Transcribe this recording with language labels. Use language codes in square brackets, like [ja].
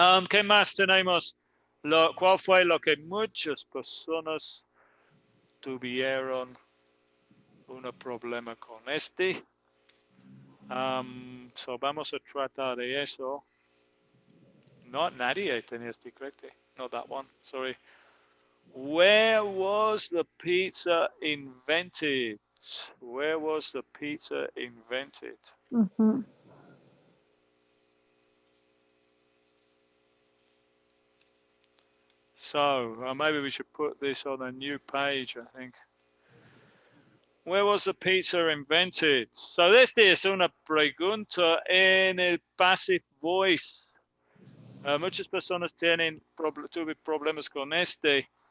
[es] ¿Qué más tenemos? ¿Cuál fue lo que muchas personas tuvieron un problema con este? So vamos a tratar de eso. No, nadie tenía este, correcto. [en] Not that one, sorry. Where was the pizza invented? Where was the pizza invented? So maybe we should put this on a new page, I think. Where was the pizza invented? [es] So esta es una pregunta en el passive voice. Muchas personas tuve problemas con este.